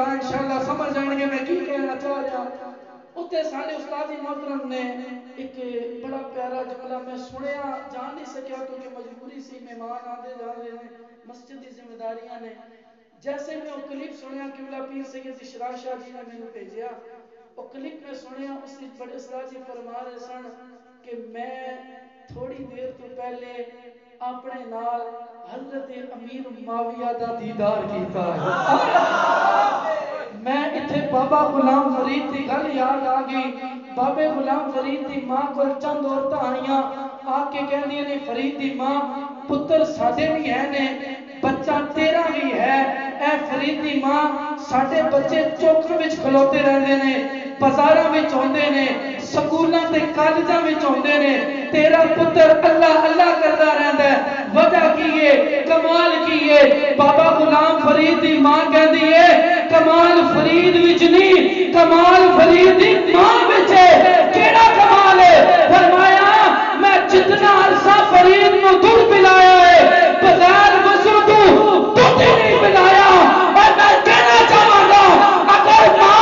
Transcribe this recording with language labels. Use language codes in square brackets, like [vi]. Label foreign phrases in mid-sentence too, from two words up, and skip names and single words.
[pa] انشاءاللہ [ur] سمجھ جائیں گے [pa] میں کی کہنا چاہ رہا ہوں اتنے سارے استاد محترم نے ایک بڑا پیارا جملہ میں سنیا جان نہیں سکیا کیونکہ مجبوری سی [ur] مہمان آتے جا رہے ہیں [pa] مسجد کی ذمہ داریاں نے جیسے میں وہ کلپ سنیا قبلہ پیر سید اشراق شاہ جی نے میں نے بھیجیا وہ کلپ میں سنیا اس بڑے استاد جی فرما رہے سن کہ میں تھوڑی دیر تو پہلے اپنے نال حضرت امیر معاویہ دا دیدار کیتا ہے میں اتھے بابا غلام فرید دی گل یاد آ گئی بابے غلام فرید دی ماں کو چند عورتاں آئیاں آ کے کہندیاں نے فرید دی ماں پتر ساڈے بھی ہے نے بچہ تیرا بھی ہے اے فرید دی ماں ساڈے بچے چوکاں وچ کھلوتے رہندے نے بازاراں وچ ہوندے نے سکولاں تے کالجاں وچ ہوندے نے تیرا پتر اللہ اللہ کردا رہندا ہے وجہ کی ہے کمال کی ہے بابا غلام فرید دی ماں کہندی ہے کمال فرید وچ نہیں کمال فرید دی ماں وچ ہے کیڑا کمال ہے فرمایا میں جتنا عرصہ فرید نو دودھ پلایا ہے بغیر وضو تو دودھ نہیں پلایا اور میں کہنا چاہاں گا اگر ماں